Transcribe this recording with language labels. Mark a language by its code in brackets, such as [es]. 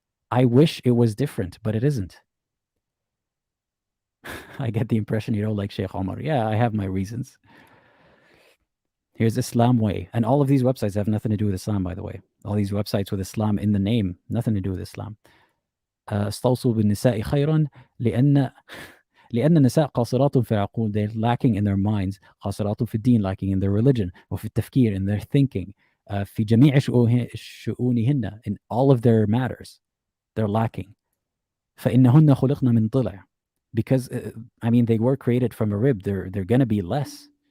[en] I wish it was different, but it isn't. I get the impression you don't like Sheikh Omar. Yeah, I have my reasons. Here's Islam way. And all of these websites have nothing to do with Islam, by the way. All these websites with Islam in the name, nothing to do with Islam. [ar] استوصوا بالنساء خيرا لأن النساء قاصرات في العقول. [en] They're lacking in their minds. [ar] قاصرات في الدين, [en] lacking in their religion. [ar] وفي التفكير, [en] in their thinking. [ar] في جميع شؤونهن, [en] in all of their matters. They're lacking. [ar] فإنهن خلقن من ضلع. [en] Because, they were created from a rib. They're going to be less.